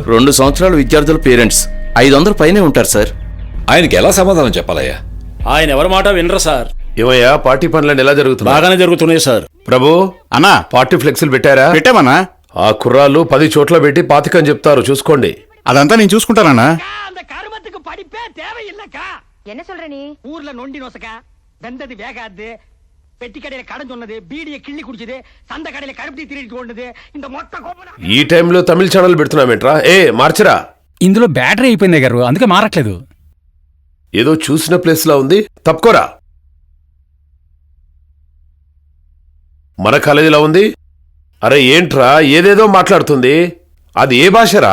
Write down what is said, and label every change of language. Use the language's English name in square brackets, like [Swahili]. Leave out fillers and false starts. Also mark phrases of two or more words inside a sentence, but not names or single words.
[Telugu] 2 సంవత్సరాల విద్యార్థుల పేరెంట్స్ 500 పైనే ఉంటారు సార్. ఆయనకి ఎలా సమాధానం చెప్పాలయ్యా? ఆయన ఎవరి మాట వినరు సార్. ఏమయ్యా, పార్టీ పనులన్నీ ఎలా జరుగుతున్నాయి? బాగానే జరుగుతున్నాయి సార్. ప్రభు అన్నా, పార్టీ ఫ్లెక్సీలు పెట్టారా? పెట్టామన్నా. ఆ కుర్రాళ్ళు 10 చోట్ల పెట్టి 25 అని చెప్తారు, చూసుకోండి. అదంతా నేను చూసుకుంటానన్నా. [Tamil] என்ன சொல்ற நீ? ஊர்ல நொண்டி நொசக்கா வெந்தது வேகாது, பெட்டி கடையில கடைஞ்சொன்னது, பீடிய கிள்ளி குடிச்சது, சந்த கடையில கருப்பி திருடிட்டு கொண்டது, இந்த மொத்த கோபம். [Telugu] ఈ టైంలో తమిళ ఛానల్ పెడుతున్నామేంట్రా? మార్చరా. ఇందులో బ్యాటరీ అయిపోయింది గారు, అందుకే మారట్లేదు. ఏదో చూసిన ప్లేస్ లా ఉంది, తప్పుకోరా. మన కాలేజీలా ఉంది. అరే ఏంట్రా, ఏదేదో మాట్లాడుతుంది. అది ఏ భాషరా?